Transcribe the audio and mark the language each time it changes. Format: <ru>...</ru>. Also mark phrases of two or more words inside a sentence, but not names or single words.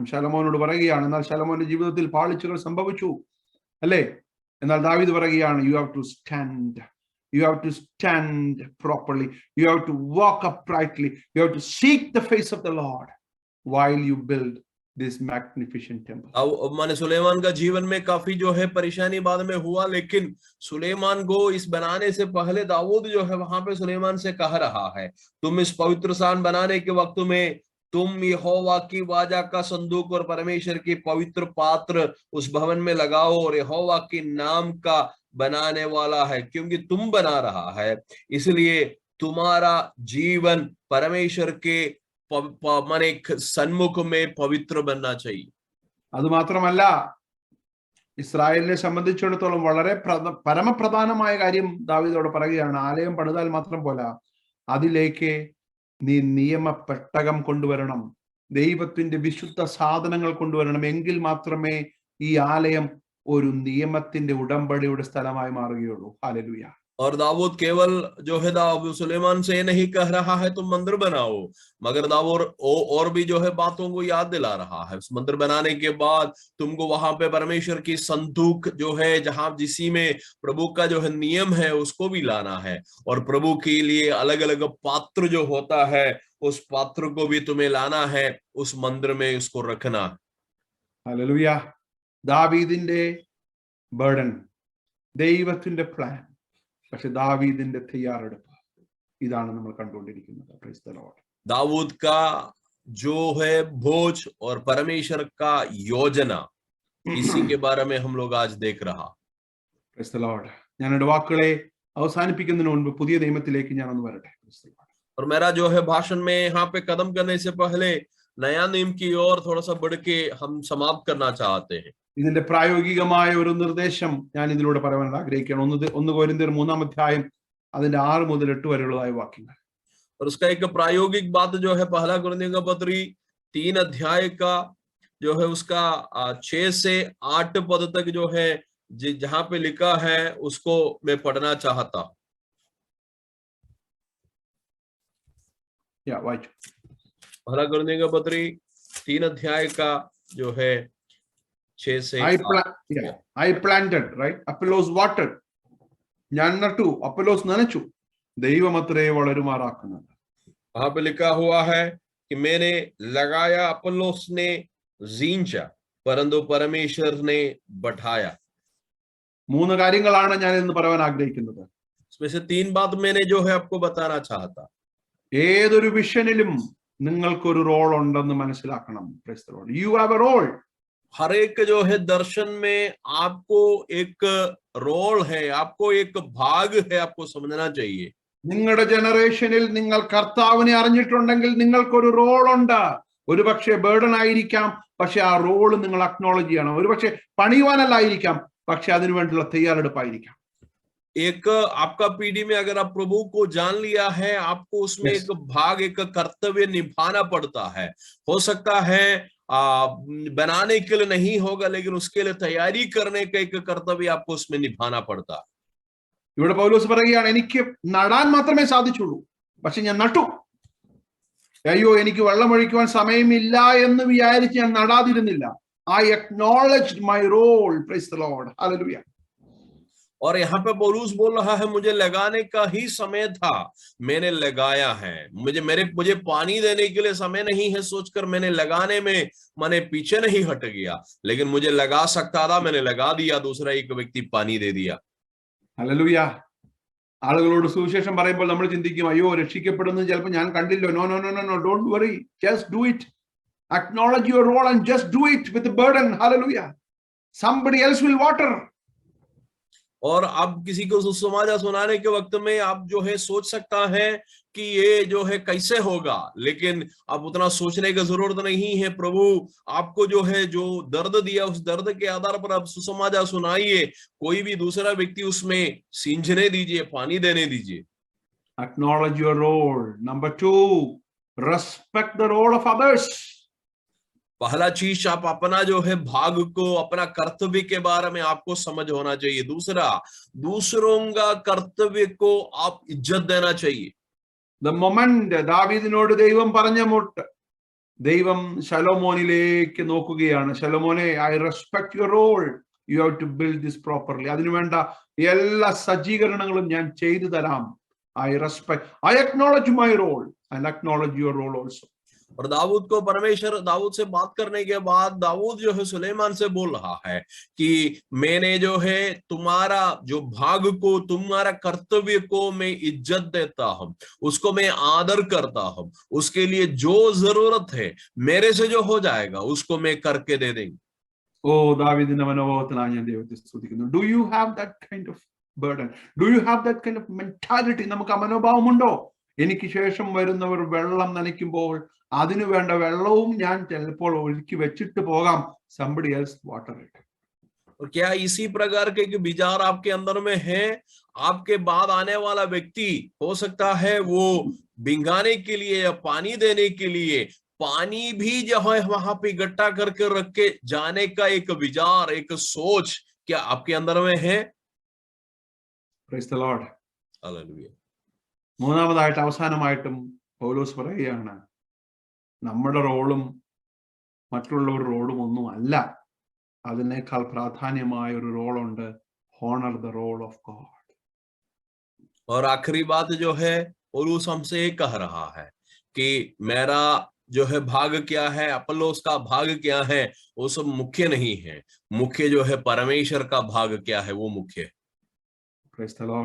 <ml>ശലോമോനോട് പറയുകയാണ്, എന്നാൽ ശലോമോന്റെ ജീവിതത്തിൽ പാളിച്ചകൾ സംഭവിച്ചു അല്ലെ. എന്നാൽ ദാവീദ് പറയുകയാണ്,</ml> <en>you have to stand, you have to stand properly, you have to walk uprightly, you have to seek the face of the Lord while you build this magnificent temple.</en> <hi>अब माने सुलेमान का जीवन में काफी जो है परेशानी बाद में हुआ, लेकिन सुलेमान को इस बनाने से पहले दाऊद जो है वहां पे सुलेमान से कह रहा है, तुम इस पवित्र स्थान बनाने के वक्त में तुम यहोवा की वाचा का संदूक और परमेश्वर की पवित्र पात्र उस भवन में लगाओ, और यहोवा के नाम का बनाने वाला है, क्योंकि तुम बना रहा है, इसलिए तुम्हारा जीवन परमेश्वर के माने सन्मुख में पवित्र बनना चाहिए.</hi> <ml>അത് മാത്രമല്ല, ഇസ്രായേലിനെ സംബന്ധിച്ചിടത്തോളം വളരെ പരമപ്രധാനമായ കാര്യം ദാവീദോട് പറയുകയാണ്, ആലയം പണിതാൽ മാത്രം പോരാ, അതിലേക്ക് നീ നിയമപ്പെട്ടകം കൊണ്ടുവരണം, ദൈവത്തിന്റെ വിശുദ്ധ സാധനങ്ങൾ കൊണ്ടുവരണം, എങ്കിൽ മാത്രമേ ഈ ആലയം ഒരു നിയമത്തിന്റെ ഉടമ്പടിയുടെ സ്ഥലമായി മാറുകയുള്ളൂ. ഹല്ലേലൂയ.</ml> <hi>और दाऊद केवल जो है सुलेमान से नहीं कह रहा है तुम मंदिर बनाओ, मगर दाऊद और भी जो है बातों को याद दिला रहा है. उस मंदिर बनाने के बाद तुमको वहां पे परमेश्वर की संदूक जो है, जहां जिसी में प्रभु का जो है नियम है, उसको भी लाना है, और प्रभु के लिए अलग अलग पात्र जो होता है, उस पात्र को भी तुम्हें लाना है, उस मंदिर में उसको रखना.</hi> <ml>ഹല്ലേലൂയ. ദാവീദിന്റെ ബർഡൻ, ദൈവത്തിന്റെ പ്ലാൻ, പക്ഷെ ദാവീദിന്റെ തയ്യാറെടുപ്പ്, ഇതാണ് നമ്മൾ കണ്ടുകൊണ്ടിരിക്കുന്നത്.</ml> <en>Praise the Lord.</en> <hi>दाऊद का जो है बोझ और परमेश्वर का योजना, इसी के बारे में हम लोग आज देख रहा.</hi> <en>Praise the Lord.</en> <ml>ഞാൻ എൻ്റെ വാക്കുകളെ അവസാനിപ്പിക്കുന്നതിന് മുൻപ് പുതിയ നിയമത്തിലേക്ക് ഞാൻ ഒന്ന് വരട്ടെ.</ml> <en>Praise the Lord.</en> <hi>और मेरा जो है भाषण में यहाँ पे कदम करने से पहले नया नियम की ओर थोड़ा सा बढ़ के हम समाप्त करना चाहते हैं.</hi> <ml>ഇതിന്റെ പ്രായോഗികമായ ഒരു നിർദ്ദേശം ഞാൻ ഇതിലൂടെ പറയാൻ ആഗ്രഹിക്കുകയാണ്. 1 കൊരിന്ത്യർ 3-ാം അധ്യായം അതിന്റെ 6 മുതൽ 8 വരെയുള്ളതായ വാക്യങ്ങൾ.</ml> <hi>और उसका एक प्रायोगिक बात जो है 1 कुरिन्थियों का पत्री 3 अध्याय का जो है उसका 6 से 8 पद तक जो है जहां पे लिखा है, उसको मैं पढ़ना चाहता हूं.</hi> <ml>വായിച്ചു.</ml> <hi>1 कुरिन्थियों का पत्री 3 अध्याय का जो है 6 से</hi> <en>I planted, right? Apollos watered.</en> <ml>ഞാൻ നട്ടു, അപ്പൊല്ലോസ് നനച്ചു, ദൈവമത്രേ വളരുമാറാക്കുന്നത്.</ml> <hi>वहां पे लिखा हुआ है कि मैंने लगाया, अपोलोस ने जींचा, परंतु परमेश्वर ने बढ़ाया.</hi> <ml>3 കാര്യങ്ങളാണ് ഞാൻ ഇന്ന് പറയാൻ ആഗ്രഹിക്കുന്നത്.</ml> <hi>इसमें से 3 बात मैंने जो है आपको बताना चाहता.</hi> <ml>ഏതൊരു വിഷനിലും നിങ്ങൾക്കൊരു റോൾ ഉണ്ടെന്ന് മനസ്സിലാക്കണം.</ml> <en>Praise the Lord. You have a role.</en> <hi>हर एक जो है दर्शन में आपको एक रोल है, आपको एक भाग है, आपको समझना चाहिए.</hi> <ml>നിങ്ങളുടെ ജനറേഷനിൽ നിങ്ങൾ കർത്താവിനെ അറിഞ്ഞിട്ടുണ്ടെങ്കിൽ നിങ്ങൾക്കൊരു റോൾ ഉണ്ട്. ഒരു പക്ഷേ ബേർഡൻ ആയിരിക്കാം, പക്ഷെ ആ റോള് നിങ്ങൾ അക്നോളജ് ചെയ്യണം. ഒരു പക്ഷെ പണിയുവാനല്ലായിരിക്കാം, പക്ഷെ അതിനുവേണ്ടിയുള്ള തയ്യാറെടുപ്പായിരിക്കാം.</ml> <hi>एक आपका पीढ़ी में अगर आप प्रभु को जान लिया है, आपको उसमें एक भाग, एक कर्तव्य निभाना पड़ता है. हो सकता है बनाने के लिए नहीं होगा, लेकिन उसके लिए तैयारी करने का एक कर्तव्य आपको उसमें निभाना पड़ता है.</hi> <ml>ഇവിടെ പൗലോസ് പറയുകയാണ്, എനിക്ക് നടാൻ മാത്രമേ സാധിച്ചുള്ളൂ, പക്ഷെ ഞാൻ നട്ടു. അയ്യോ, എനിക്ക് വെള്ളമൊഴിക്കുവാൻ സമയമില്ല എന്ന് വിചാരിച്ച് ഞാൻ നടാതിരുന്നില്ല.</ml> <en>I acknowledged my role. Praise the Lord. Hallelujah.</en> <hi>और यहाँ पे पौलुस बोल रहा है, मुझे लगाने का ही समय था, मैंने लगाया है. मुझे पानी देने के लिए समय नहीं है सोचकर मैंने लगाने में मैंने पीछे नहीं हट गया, लेकिन मुझे लगा सकता था, मैंने लगा दिया, दूसरा एक व्यक्ति पानी दे दिया.</hi> <en>Hallelujah.</en> <ml>ആളുകളോട് സുവിശേഷം പറയുമ്പോൾ നമ്മൾ ചിന്തിക്കും, അയ്യോ രക്ഷിക്കപ്പെടുന്നത് ചിലപ്പോൾ ഞാൻ കണ്ടില്ലോ.</ml> <en>no no no no no, don't worry, just do it. Acknowledge your role and just do it with a burden. Hallelujah. Somebody else will water.</en> <hi>और आप किसी को सुसमाचार सुनाने के वक्त में आप जो है सोच सकता है कि ये जो है कैसे होगा, लेकिन आप उतना सोचने की जरूरत नहीं है। प्रभु आपको जो है जो दर्द दिया, उस दर्द के आधार पर आप सुसमाचार सुनाइए, कोई भी दूसरा व्यक्ति उसमें सींचने दीजिए, पानी देने दीजिए।</hi> <en>Acknowledge your role. Number 2, respect the role of others.</en> <hi>पहला चीज, आप अपना जो है भाग को, अपना कर्तव्य के बारे में आपको समझ होना चाहिए। दूसरा, दूसरों का कर्तव्य को आप इज्जत देना चाहिए।</hi> <en>The moment</en> <ml>ദാവീദിനോട് ദൈവം പറഞ്ഞ മുട്ട്, ദൈവം ശലോമോനിലേക്ക് നോക്കുകയാണ്. ശലോമോനെ,</ml> <en>I respect your role. You have to build this properly.</en> <ml>അതിനുവേണ്ട എല്ലാ സജ്ജീകരണങ്ങളും ഞാൻ ചെയ്തു തരാം.</ml> <en>I acknowledge my role and acknowledge your role also.</en> <hi>और दाऊद को परमेश्वर, दाऊद से बात करने के बाद दाऊद जो है सुलेमान से बोल रहा है कि मैंने जो है तुम्हारा जो भाग को, तुम्हारा कर्तव्य को मैं इज्जत देता हूं, उसको मैं आदर करता हूं, उसके लिए जो जरूरत है मेरे से जो हो जाएगा उसको मैं करके दे देंगे।</hi> <ml>ഓ ദാവീദിന്റെ മനോഭാവത്തിനാണ് ഞാൻ ദൈവത്തെ സ്തുതിക്കുന്നു.</ml> <en>Do you have that kind of burden? Do you have that kind of mentality?</en> <ml>നമുക്ക് ആ മനോഭാവമുണ്ടോ? എനിക്ക് ശേഷം വരുന്നവർ വെള്ളം നനയ്ക്കുമ്പോൾ അതിനു വേണ്ട വെള്ളവും ഞാൻ ചിലപ്പോൾ ഒഴുക്കി വെച്ചിട്ട് പോകാം.</ml> <en>Somebody else water it.</en> <hi>और क्या इसी प्रकार के विचार आपके अंदर में है? आपके बाद आने वाला व्यक्ति हो सकता है वो भिंगाने के लिए या पानी देने के लिए पानी भी जो है वहां पे इकट्ठा करके रख के जाने का एक विचार, एक सोच क्या आपके अंदर में है?</hi> <en>Praise the Lord.</en> <hi>हालेलुया।</hi> <ml>മൂന്നാമതായിട്ട് അവസാനമായിട്ടും പൗലോസ് പറയുകയാണ്, നമ്മുടെ റോളും മറ്റുള്ളവരുടെ റോളും ഒന്നും അല്ല, അതിനേക്കാൾ പ്രാധാന്യമായ ഒരു റോളുണ്ട്.</ml> <en>Honor the role of God.</en> <hi>और आखिरी बात जो है पौलुस हमसे कह रहा है कि मेरा जो है भाग क्या है, अपोलोस का भाग क्या है, वो सब मुख्य नहीं है। मुख्य जो है परमेश्वर का भाग क्या है, वो मुख्य है।</hi> <en>Praise the Lord.</en>